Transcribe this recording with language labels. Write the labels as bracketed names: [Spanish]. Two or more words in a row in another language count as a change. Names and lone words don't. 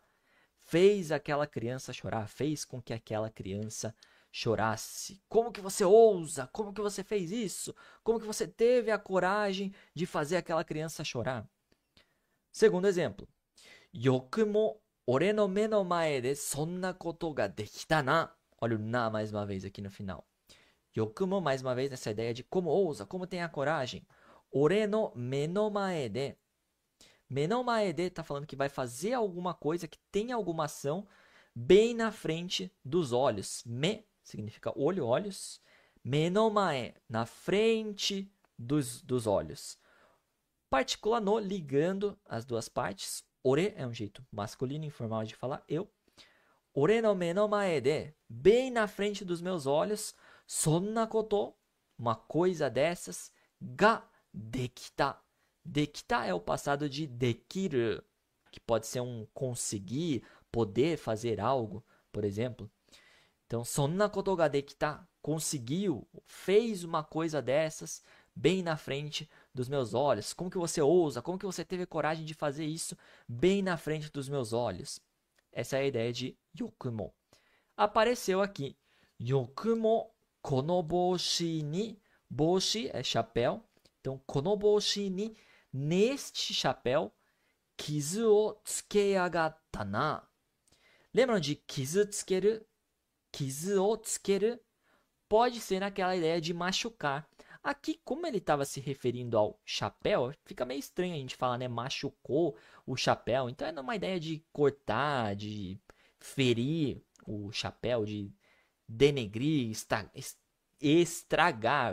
[Portuguese] Fez aquela criança chorar, fez com que aquela criança chorasse. Como que você ousa? Como que você fez isso? Como que você teve a coragem de fazer aquela criança chorar? Segundo exemplo. [Japanese] よくも俺の目の前でそんなことができたな. [Portuguese] Olha o na mais uma vez aqui no final. Yokumo mais uma vez nessa ideia de como ousa, como tem a coragem. [Japanese] 俺の目の前で. 目の前で [Portuguese] tá falando que vai fazer alguma coisa, que tem alguma ação bem na frente dos olhos. Me significa olho, olhos. [Japanese] 目の前, [Portuguese] na frente dos olhos. Partícula no, ligando as duas partes. Ore é um jeito masculino informal de falar eu. [Japanese] 俺の目の前で, [Portuguese] bem na frente dos meus olhos. [Japanese] そんなこと, [Portuguese] uma coisa dessas. [Japanese] ができた. [Portuguese] Dekita é o passado de dekiru, que pode ser um conseguir, poder fazer algo, por exemplo. Então, [Japanese] そんなことができた, [Portuguese] conseguiu, fez uma coisa dessas bem na frente dos meus olhos. Como que você ousa? Como que você teve coragem de fazer isso bem na frente dos meus olhos? Essa é a ideia de yokumo. Apareceu aqui. [Japanese] よくもこの帽子に. [Portuguese] Boshi é chapéu. Então, [Japanese] この帽子に, [Portuguese] neste chapéu, [Japanese] 傷をつけあがったな. [Portuguese] Lembram de [Japanese] 傷つける? 傷をつける [Portuguese] pode ser naquela ideia de machucar. Aqui, como ele estava se referindo ao chapéu, fica meio estranho a gente falar, né? Machucou o chapéu. Então é numa ideia de cortar, de ferir o chapéu, de denegrir, estragar.